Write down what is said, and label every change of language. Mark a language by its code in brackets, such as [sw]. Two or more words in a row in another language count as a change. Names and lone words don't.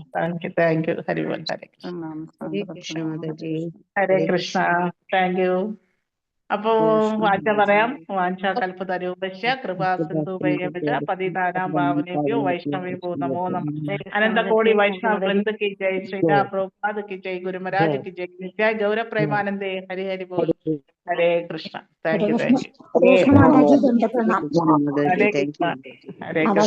[en] thank you. [ml] ഹരിബോൽ. ഹരേ കൃഷ്ണ. ഹരേ കൃഷ്ണ. [en] thank you. [ml] അപ്പോ വാച പറയാം. [sa] വാഞ്ച കൽപ്പതരൂപശ്യ കൃപാ സിന്ധുഭൈരവച പതിതാനാം ഭാവനേഭ്യോ വൈഷ്ണവേഭ്യോ നമോ നമഃ. [hi] അനന്തകോടി വൈഷ്ണവ വൃന്ദ की जय, श्रीला प्रभुपाद की जय, गुरु महाराज की जय, नित्य गौर प्रेमानंदे. हरि हरि बोल. हरे कृष्ण. [en] thank you. [hi] हरे कृष्ण. हरे कृष्ण.